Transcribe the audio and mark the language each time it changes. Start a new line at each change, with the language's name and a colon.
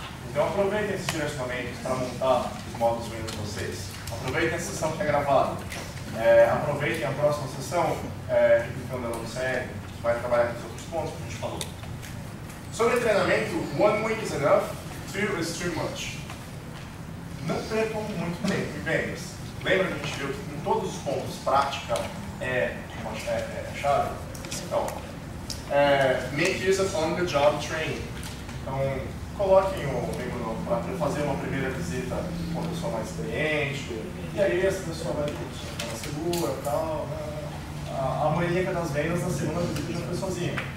Portuguese: Então aproveitem esses direcionamentos para montar os modos de venda de vocês. Aproveitem a sessão que é gravada. Aproveitem a próxima sessão, replicando a longa série, vai trabalhar com os outros pontos que a gente falou. Sobre treinamento,
English: 1 week is enough, 2 is too much.
Portuguese: Não percam muito tempo em vendas. Lembra que a gente viu que em todos os pontos prática é chave? Então,
English: make use of on-the-job training.
Portuguese: Então, coloquem o membro para fazer uma primeira visita com uma pessoa mais experiente, e aí essa pessoa vai ficar segura e tal. A maníaca das vendas na segunda visita já foi sozinha.